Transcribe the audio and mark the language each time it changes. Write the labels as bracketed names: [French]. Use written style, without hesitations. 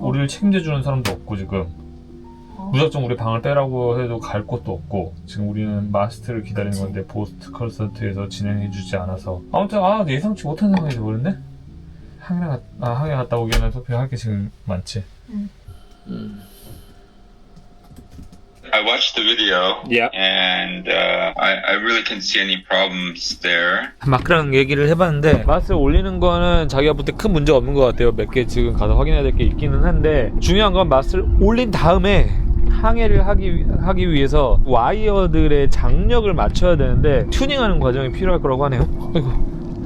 [Korean] 우리를 책임져주는 사람도 없고 지금 무작정 우리 방을 빼라고 해도 갈 곳도 없고 지금 우리는 마스트를 기다리는 건데 보스트 컨설트에서 진행해주지 않아서 아무튼 예상치 못한 상황이 돼버렸네. 항해 갔다 오기에는 소피 할 게 지금 많지. [English] I watched the video. Yeah. And I really can't see any problems there. [Korean] 막그랑 얘기를 해봤는데 마스트 올리는 거는 자기가 볼 때 큰 문제 없는 것 같아요. 몇 개 지금 가서 확인해야 될 게 있기는 한데 중요한 건 마스트를 올린 다음에 항해를 하기 위해서 와이어들의 장력을 맞춰야 되는데 튜닝하는 과정이 필요할 거라고 하네요. 아이고.